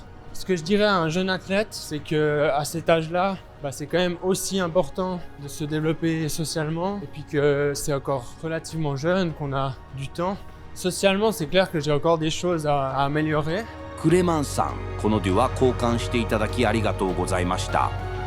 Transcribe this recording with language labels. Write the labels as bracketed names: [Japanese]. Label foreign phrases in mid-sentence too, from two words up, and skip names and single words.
[French] Ce que je dirais à un jeune athlète, c'est que à cet âge-là, c'est quand même aussi important de se développer socialement, et puis que c'est encore relativement jeune, qu'on a du temps. Socialement, c'est clair que j'ai encore des choses à améliorer. [Japanese] クレマンさん、このデュア交換していただきありがとうございました。